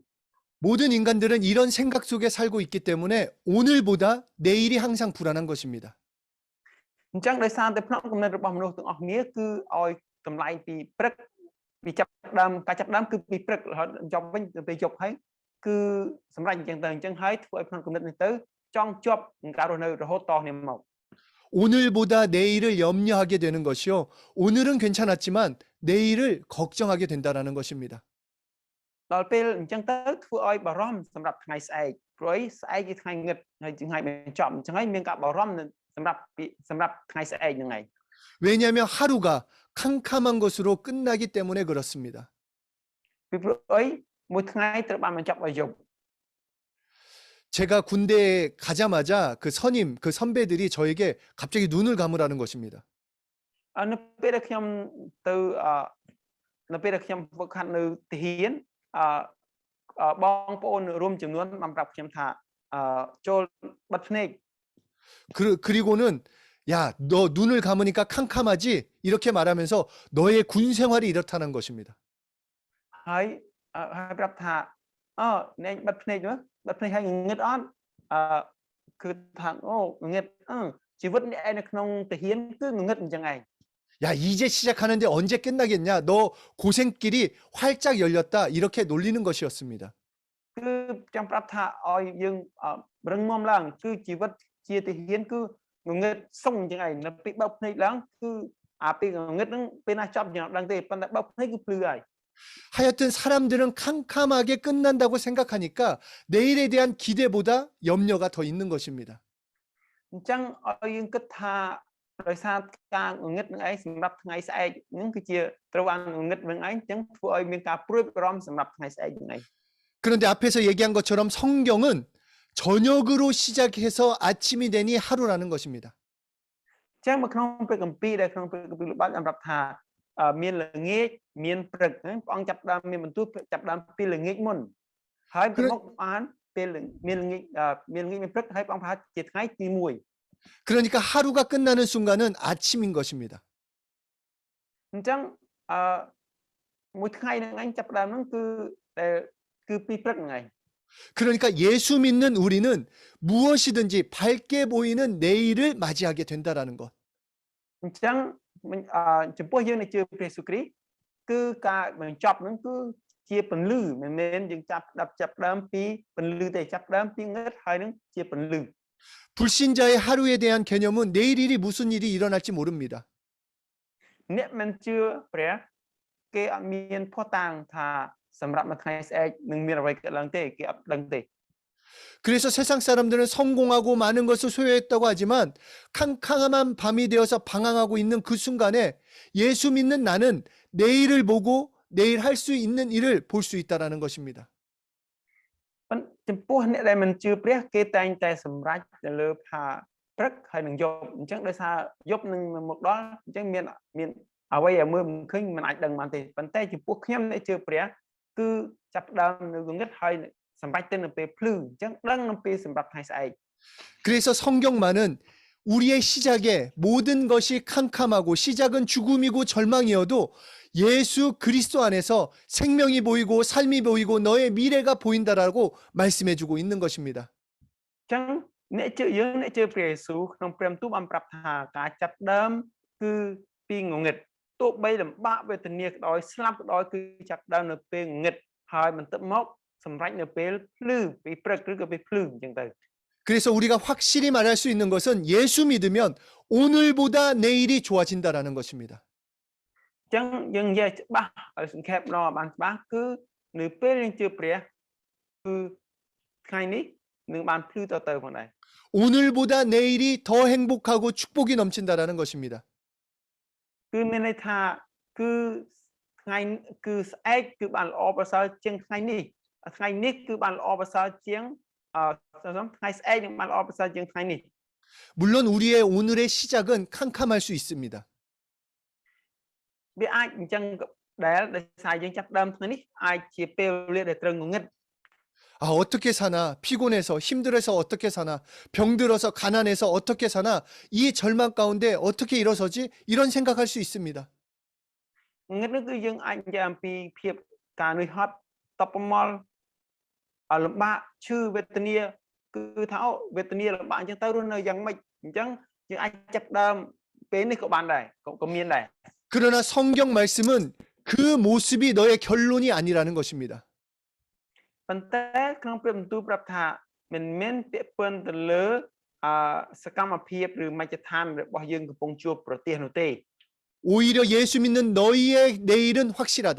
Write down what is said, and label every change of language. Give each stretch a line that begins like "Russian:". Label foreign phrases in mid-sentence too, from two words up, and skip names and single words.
Korean: 모든 인간들은 이런 생각 속에 살고 있기 때문에 오늘보다 내일이 항상 불안한 것입니다.
Khmer: អញ្ចឹងដោយសារតែផ្នត់គំនិតរបស់មនុស្សទាំងអស់គ្នាគឺឲ្យតម្លៃពីព្រឹកពីចាប់ដើមការចាប់ដើមគឺពីព្រឹករហូតចប់វិញទៅពេលយប់ហើយគឺសម្រាប់អញ្ចឹងទៅអញ្ចឹងហើយធ្វើឲ្យផ្នត់គំនិតនេះទៅចង់ជាប់នឹងការរស់នៅរហូតតគ្នាមក
Korean: 오늘보다 내일을 염려하게 되는 것이요. 오늘은 괜찮았지만 내일을 걱정하게 된다라는 것입니다.
Khmer: ដល់ពេលអញ្ចឹងទៅធ្វើឲ្យបារម្ភសម្រាប់ថ្ងៃស្អែកព្រោះស្អែកជាថ្ងៃងឹតហើយថ្ងៃបញ្ចប់អញ្ចឹងហើយមានការបារម្ភសម្រាប់ថ្ងៃស្អែកហ្នឹងឯង
Korean: 왜냐하면 하루가 캄캄한 것으로 끝나기 때문에 그렇습니다.
Khmer: ពីព្រោះអីមួយថ្ងៃត្រូវបានបញ្ចប់ឲ្យយប់
Korean: 제가 군대에 가자마자 그 선배들이 저에게 갑자기 눈을 감으라는 것입니다.
Khmer: នៅពេលដែលខ្ញុំទៅនៅពេលដែលខ្ញុំហ្វឹកហាត់នៅទាហានបងប្អូនរួមចំនួនបានប្រាប់ខ្ញុំថាចូលបិទភ្នែក
Korean: 그리고는 야, 너 눈을 감으니까 캄캄하지? 이렇게 말하면서 너의 군 생활이 이렇다는 것입니다.
Khmer: ហើយប្រាប់ថាអ្នកបិទភ្នែកបិទភ្នែកហើយងឹតអត់គឺថាអូងឹតជីវិតអ្នកឯងនៅក្នុងទាហានគឺងឹតអញ្ចឹងឯង
Korean: 야, 이제 시작하는데 언제 끝나겠냐? 너 고생길이 활짝 열렸다. 이렇게 놀리는 것이었습니다.
Khmer: គឺចង់ប្រាប់ថាឲ្យយើងរឹងមាំឡើងគឺជីវិតជាទាហានគឺងងឹតសុងអញ្ចឹងឯងនៅពេលបើកភ្នែកឡើងគឺពេលងងឹតហ្នឹងពេលណាចប់យើងអត់ដឹងទេប៉ុន្តែបើកភ្នែកគឺភ្លឺហើយ
Korean: 하여튼 사람들은 캄캄하게 끝난다고 생각하니까 내일에 대한 기대보다 염려가 더 있는 것입니다.
Khmer: អញ្ចឹងឲ្យយើងគិតថាដោយសារការងងឹតនឹងឯងសម្រាប់ថ្ងៃស្អែកហ្នឹងគឺជាត្រូវបានងងឹតនឹងឯងអញ្ចឹងធ្វើឲ្យមានការព្រួយបារម្ភសម្រាប់ថ្ងៃស្អែកហ្នឹងឯង
Korean: 그런데 앞에서 얘기한 것처럼 성경은 저녁으로 시작해서 아침이 되니 하루라는 것입니다.
Khmer: អញ្ចឹងនៅក្នុងព្រះគម្ពីរដែលក្នុងព្រះគម្ពីរលោកបានប្រាប់ថាមានល្ងាចមានព្រឹកហ្នឹងព្រះអង្គចាប់ដើមមានបន្ទូលចាប់ដើមពីល្ងាចមុនហើយទៅមកបានពេលមានល្ងាចមានព្រឹកហើយព្រះអង្គប្រហែលជាថ្ងៃទី1
Korean: 그러니까 하루가 끝나는 순간은 아침인 것입니다.
Khmer: អញ្ចឹងមួយថ្ងៃហ្នឹងឯងចាប់ដើមហ្នឹងគឺពីព្រឹកហ្នឹងឯង
Korean: 그러니까 예수 믿는 우리는 무엇이든지 밝게 보이는 내일을 맞이하게 된다라는 것.
Khmer: អញ្ចឹងចំពោះយើងដែលជឿព្រះយេស៊ូវគ្រីស្ទគឺការបញ្ចប់ហ្នឹងគឺជាពន្លឺមិនមែនយើងចាប់ដើមពីពន្លឺទេចាប់ដើមពីងឹតហើយហ្នឹងជាពន្លឺ
Korean: 불신자의 하루에 대한 개념은 내일 일이 무슨 일이 일어날지 모릅니다.
Khmer: អ្នកមិនជឿព្រះគេអត់មានភ័ស្តុតាងថាសម្រាប់មួយថ្ងៃស្អែកនឹងមានអ្វីកើតឡើងទេគេអត់ដឹងទេ
Korean: 그래서 세상 사람들은 성공하고 많은 것을 소유했다고 하지만 캄캄한 밤이 되어서 방황하고 있는 그 순간에 예수 믿는 나는 내일을 보고 내일 할 수 있는 일을 볼 수 있다라는 것입니다.
Khmer: ចំពោះអ្នកដែលមិនជឿព្រះគេតែងតែសម្រេចទៅលើថាព្រឹកហើយនឹងយប់អញ្ចឹងដោយសារយប់នឹងមកដល់អញ្ចឹងមានអ្វីឲ្យមើលមិនឃើញមិនអាចដឹងបានទេប៉ុន្តែចំពោះខ្ញុំអ្នកជឿព្រះគឺចាប់ដើមនៅងឹតហើយសម្រេចទៅនៅពេលភ្លឺអញ្ចឹងដឹងនៅពេលសម្រាប់ថ្ងៃស្អែក
Korean: 그래서 성경만은 우리의 시작에 모든 것이 캄캄하고 시작은 죽음이고 절망이어도 예수 그리스도 안에서 생명이 보이고 삶이 보이고 너의 미래가 보인다라고 말씀해주고 있는 것입니다.
Khmer: អញ្ចឹងអ្នកជឿយើងអ្នកជឿព្រះយេស៊ូវក្នុងព្រះបន្ទូលបានប្រាប់ថាការចាប់ដើមគឺពីងងឹតទោះបីលំបាកវេទនាក៏ដោយស្លាប់ក៏ដោយគឺចាប់ដើមនៅពេលងឹតហើយបន្ទាប់មកសម្រេចនៅពេលភ្លឺពេលព្រឹកឬក៏ពេលភ្លឺអញ្ចឹងទៅ
Korean: 그래서 우리가 확실히 말할 수 있는 것은 예수 믿으면 오늘보다 내일이 좋아진다라는 것입니다.
Khmer: អញ្ចឹងយើងនិយាយច្បាស់ឲ្យសង្ខេបម្ដងឲ្យបានច្បាស់គឺនៅពេលយើងជឿព្រះគឺថ្ងៃនេះនឹងបានភ្លឺទៅផងដែរ
Korean: 오늘보다 내일이 더 행복하고 축복이 넘친다라는 것입니다.
Khmer: គឺមានន័យថាគឺថ្ងៃគឺស្អែកគឺបានល្អប្រសើរជាងថ្ងៃនេះគឺបានល្អប្រសើរជាងថ្ងៃស្អែកនឹងបានល្អប្រសើរជាងថ្ងៃនេះ
Korean: 물론 우리의 오늘의 시작은 캄캄할 수 있습니다.
Khmer: វាអាចអញ្ចឹងដែលដោយសារយើងចាប់ដើមថ្ងៃនេះអាចជាពេលវេលាដែលត្រូវងងឹត
Korean: 아, 어떻게 사나, 피곤해서, 힘들어서 어떻게 사나, 병들어서, 가난해서 어떻게 사나, 이 절망 가운데 어떻게 일어서지? 이런 생각할 수 있습니다.
Khmer: ងឹតនោះគឺយើងអាចនិយាយអំពីភាពការនឿយហត់តបប្រមល់លំបាកឈឺវេទនាគឺថាវេទនាលំបាកអញ្ចឹងទៅរស់នៅយ៉ាងម៉េចអញ្ចឹងយើងអាចចាប់ដើមពេលនេះក៏បានដែរក៏មានដែរ
Korean: 그러나 성경 말씀은 그 모습이 너의 결론이 아니라는 것입니다.
Khmer: ប៉ុន្តែក្នុងព្រះបន្ទូលប្រាប់ថាមិនមែនពាក់ព័ន្ធទៅលើសកម្មភាពឬមជ្ឈដ្ឋានរបស់យើងកំពុងជួបប្រទះនោះទេ
Korean: 오히려 예수 믿는 너희의 내일은 확실하다.